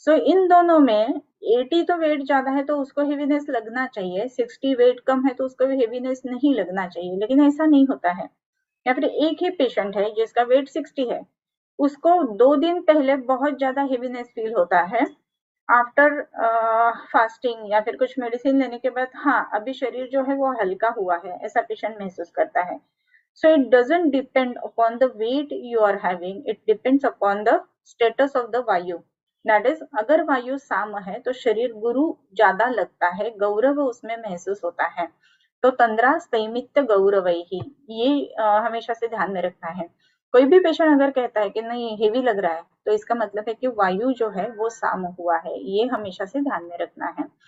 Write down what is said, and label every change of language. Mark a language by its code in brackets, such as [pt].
[hi] इन दोनों में 80 तो वेट ज्यादा है तो उसको हेवीनेस लगना चाहिए, 60 वेट कम है तो उसको हेवीनेस नहीं लगना चाहिए, लेकिन ऐसा नहीं होता है। या फिर एक ही पेशेंट है जिसका वेट 60 है, उसको 2 दिन पहले बहुत ज्यादा हेवीनेस फील होता है आफ्टर फास्टिंग या फिर कुछ मेडिसिन लेने के बाद हाँ अभी शरीर जो है वो हल्का हुआ है ऐसा पेशेंट महसूस करता है. [en] So it doesn't depend upon the weight you are having, it depends upon the status of the vayu. That is, [hi] अगर वायु साम है तो शरीर गुरु ज्यादा लगता है, गौरव उसमें महसूस होता है. तो तंद्रा संमित गौरव ही ये हमेशा से ध्यान में रखना है. कोई भी पेशेंट अगर कहता है कि नहीं हेवी लग रहा है तो इसका मतलब है कि वायु जो है वो साम हुआ है, ये हमेशा से ध्यान में रखना है.